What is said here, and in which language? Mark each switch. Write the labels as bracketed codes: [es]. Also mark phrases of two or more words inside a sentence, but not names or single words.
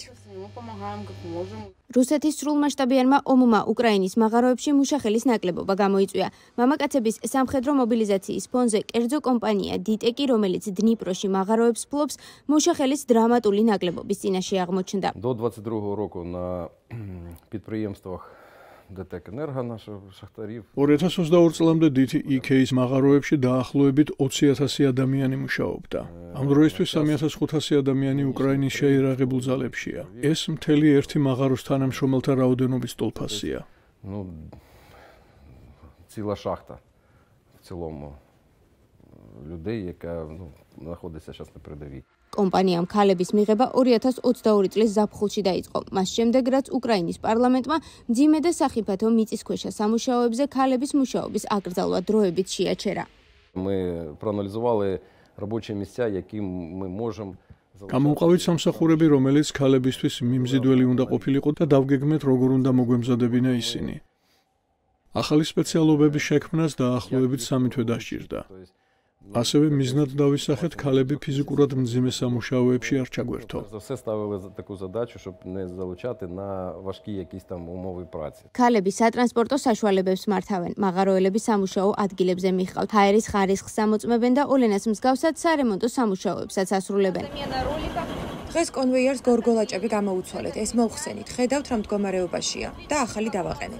[ka] რუსეთის სრულმასშტაბიანმა ომმა უკრაინის მაღაროებში მუშახელის ნაკლებობა გამოიწვია. მამაკაცების სამხედრო მობილიზაციის ფონზე კერძო კომპანია დიტეკი, რომელიც დნიპროში мაღაროებს ფლობს, მუშახელის დრამატული ნაკლებობის წინაშე აღმოჩნდა. [uk] До 22-го року на підприємствах ДТЕК Енерго наших шахтарів [ka] 2022 წლამდე DTEK-ის მაღაროებში დაახლოებით 20,000 ადამიანი მუშაობდა. ამ დროისთვის 3,500 ადამიანი უკრაინის შეიარაღებულ ძალებშია. ეს მთელი ერთი მაღაროს თანამშრომელთა რაოდენობის ტოლფასია. [uk] Ну, ціла шахта в цілому людей, яка знаходиться зараз на передовій. [ka] კომპანიამ ქალების მიღება 2022 წლის ზაფხულში დაიწყო. მას შემდეგ, რაც უკრაინის პარლამენტმა მძიმე და სახიფათო მიწისქვეშა სამუშაოებზე ქალების მუშაობის აკრძალვა დროებით შეაჩერა. [uk] Ми проаналізували робочі місця, які ми можемо [ka] გამოვყავით სამსახურები, რომელიც ქალებისთვის მიმზიდველი უნდა ყოფილიყო და დავგეგმეთ, როგორ უნდა მოგვემზადებინა ისინი. ახალი სპეციალობების შექმნას დაახლოებით 3 თვე დასჭირდა. ასევე მიზნად დავისახეთ ქალები ფიზიკურად მძიმე სამუშაოებში არ ჩაგვერთო. [uk] Все ставили таку задачу, щоб не залучати на важкі якісь там умови праці. [ka] ქალები სატრანსპორტო საშუალებებს მართავენ, მაღაროელები სამუშაო ადგილებზე მიჰყავთ, ჰაერის ხარისხს ამოწმებენ და ოლენას მსგავსად სარემონტო სამუშაოებსაც ასრულებენ. დღეს კონვეიერს გორგოლაჭები გამოუცვალეთ, ეს მოვხსენით, ხედავთ რა მდგომარეობაშია და ახალი დავაყენეთ.